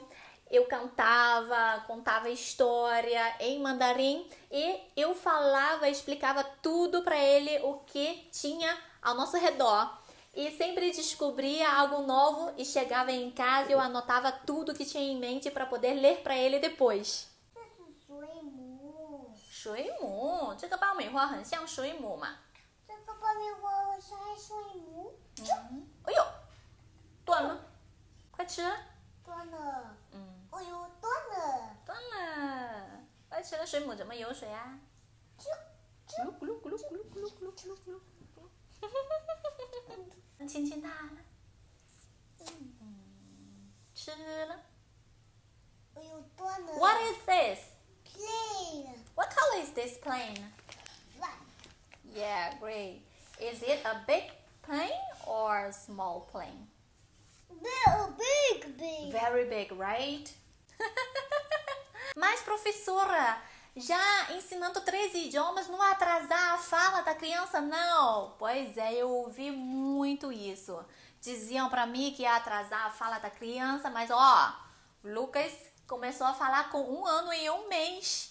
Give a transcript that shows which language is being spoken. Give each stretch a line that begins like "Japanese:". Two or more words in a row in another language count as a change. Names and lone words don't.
Portuguese: Eu cantava, contava história em mandarim e eu falava, explicava tudo para ele o que tinha ao nosso redor. E sempre descobria algo novo e chegava em casa e eu anotava tudo que tinha em mente para poder ler para ele depois.
Chinese: 水母，这个爆米花很像水母嘛？这个爆米花很像水母。哎呦，断了，快吃！断了。哎呦，断了。断了，快吃了，水母怎么有水啊？咕噜咕噜咕噜咕噜咕噜咕噜咕噜咕噜。亲亲它了，吃了。哎呦，断了。
English: What is this? Plane. What color is this plane? Black. Yeah, great. Is it a big plane or a small plane? Big. Very big, right?
Portuguese: Mas, professora, Já ensinando 3 idiomas, não atrasar a fala da criança, não. Pois é, eu ouvi muito isso. Diziam pra mim que ia atrasar a fala da criança, mas ó, o Lucas começou a falar com 1 ano e 1 mês.